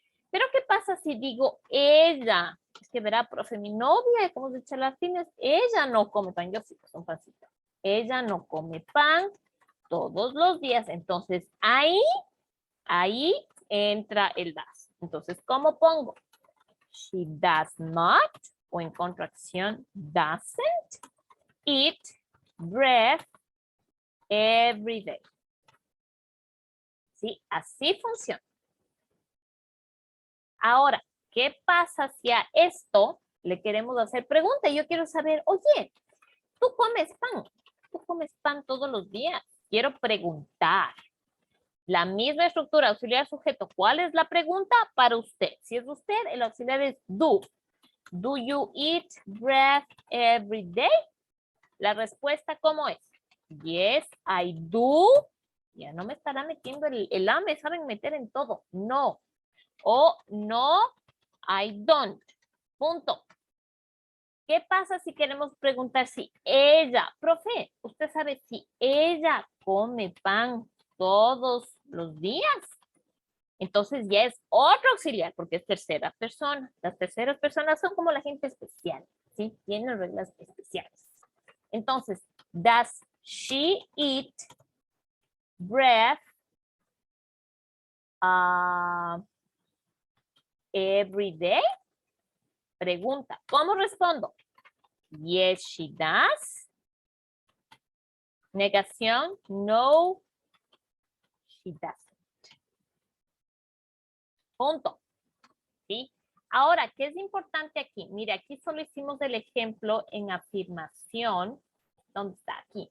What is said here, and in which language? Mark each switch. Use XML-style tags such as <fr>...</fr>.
<es>Pero ¿qué pasa si digo ella? Es que verá, profe, mi novia, como de charlatines, ella no come pan. Yo sí, pues un pancito. Ella no come pan todos los días. Entonces, ahí entra el das. Entonces, ¿cómo pongo?</es> <en>She does not,</en> <es>o en contracción,</es> <en>doesn't eat bread every day.</en> <es>¿Sí? Así funciona. Ahora, ¿qué pasa si a esto le queremos hacer pregunta? Yo quiero saber, oye, ¿tú comes pan? ¿Tú comes pan todos los días? Quiero preguntar. La misma estructura, auxiliar sujeto. ¿Cuál es la pregunta para usted? Si es usted, el auxiliar es do.</es> <en>Do you eat bread every day?</en> <es>La respuesta, ¿cómo es?</es> <en>Yes, I do.</en> <es>Ya no me estará metiendo el A, me saben meter en todo. No.</es> <en>O no, I don't. Punto.</en> <es>¿Qué pasa si queremos preguntar si ella, profe, usted sabe si ella come pan todos los días? Entonces ya es otro auxiliar porque es tercera persona. Las terceras personas son como la gente especial, ¿sí? Tienen reglas especiales.</es> <en>Entonces, does she eat bread every day?</en> <es>Pregunta, ¿cómo respondo?</es> <en>Yes, she does.</en> <es>Negación,</es> <en>no, she doesn't.</en> <es>Punto. ¿Sí? Ahora, ¿qué es importante aquí? Mire, aquí solo hicimos el ejemplo en afirmación. ¿Dónde está? Aquí.</es>